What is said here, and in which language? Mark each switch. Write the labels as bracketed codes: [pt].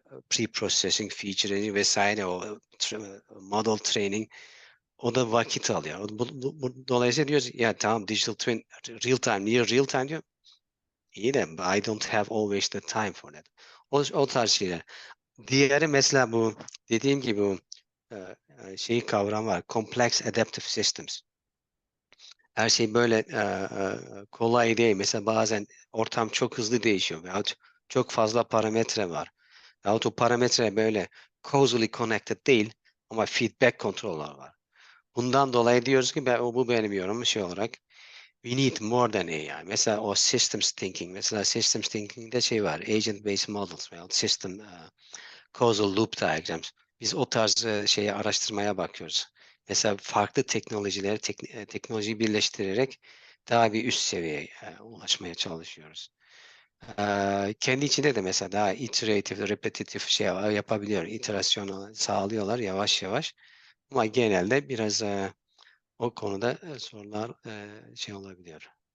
[tr] Pre-processing, featuring vesaire, o model training, o da vakit alıyor. Dolayısıyla diyoruz ya, tamam digital twin real time, near real time diyor. İyi de [en] I don't have always the time for that. [tr] O tarz şeyler. Diğeri mesela bu dediğim gibi, bu kavram var. Complex Adaptive Systems. Her şey böyle kolay değil. Mesela bazen ortam çok hızlı değişiyor veyahut çok fazla parametre var. Veyahut o parametre böyle causally connected değil ama feedback kontroller var. Bundan dolayı diyoruz ki, bu benim yorumum olarak, [en] we need more than AI. [tr] Mesela o systems thinking. Mesela systems thinking'de var. Agent based models veyahut system causal loop diagrams. Biz o tarz araştırmaya bakıyoruz. Mesela farklı teknolojileri, teknolojiyi birleştirerek daha bir üst seviyeye ulaşmaya çalışıyoruz. Kendi içinde de mesela daha iteratif, repetitif yapabiliyor. İterasyon sağlıyorlar yavaş yavaş. Ama genelde biraz o konuda sorular olabiliyor.